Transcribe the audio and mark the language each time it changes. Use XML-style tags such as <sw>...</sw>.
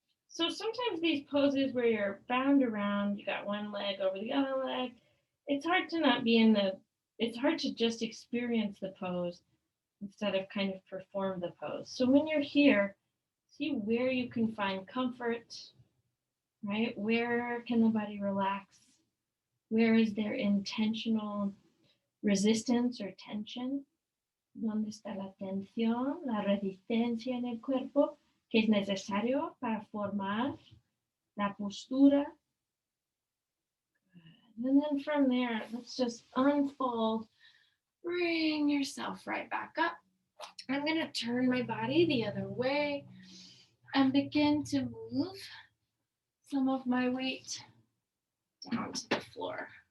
<en>So sometimes these poses where you're bound around, you got one leg over the other leg, it's hard to just experience the pose instead of kind of perform the pose. So when you're here, see where you can find comfort, right? Where can the body relax? Where is there intentional resistance or tension?</en> <es>¿Dónde está la tensión, la resistencia en el cuerpo que es necesario para formar la postura?</es> <en>And then from there, let's just unfold. Bring yourself right back up. I'm going to turn my body the other way and begin to move some of my weight down to the floor.</en>